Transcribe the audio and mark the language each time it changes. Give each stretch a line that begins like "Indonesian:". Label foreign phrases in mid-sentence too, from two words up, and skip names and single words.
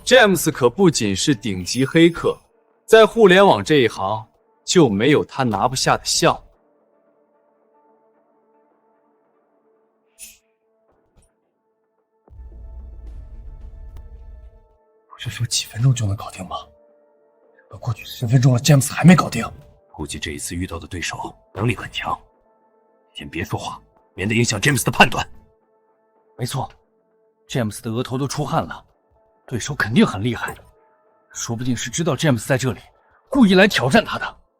Chinese: 詹姆斯可不僅是頂級黑客，在互聯網這一行就沒有他拿不下的項目。不是說幾分鐘就能搞定嗎？都過去10分鐘了，詹姆斯還沒搞定。估計這一次遇到的對手能力很強，先別說話，免得影響詹姆斯的判斷。沒錯，詹姆斯的額頭都出汗了，對手肯定很厲害，說不定是知道詹姆斯在這裡，故意來挑戰他的。